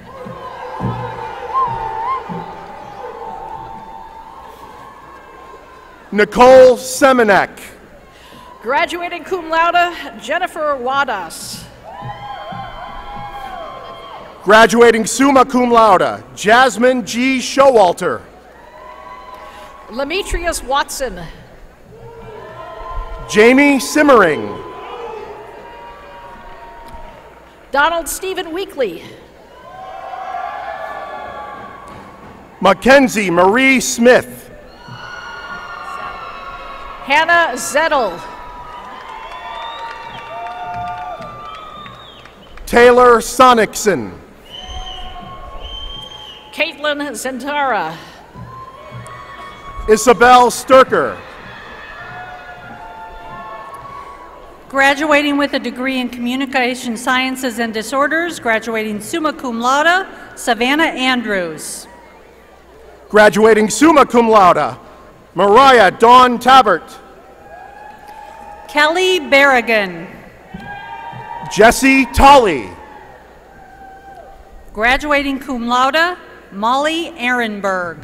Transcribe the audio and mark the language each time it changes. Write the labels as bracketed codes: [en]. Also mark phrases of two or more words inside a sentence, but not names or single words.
[en] Nicole Semenek. Graduating [la] cum laude, [en] Jennifer Wadas. Graduating [la] summa cum laude, [en] Jasmine G. Showalter. Lametrius Watson. Jamie Simmering. Donald Stephen Weekly. Mackenzie Marie Smith. Hannah Zettel. Taylor Sonicson. Caitlin Zentara. Isabel Sturker. Graduating with a degree in Communication Sciences and Disorders, graduating [la] summa cum laude, [en] Savannah Andrews. Graduating [la] summa cum laude, [en] Mariah Dawn Tabert. Kelly Berrigan. Jesse Tolley. Graduating [la] cum laude, [en] Molly Ehrenberg.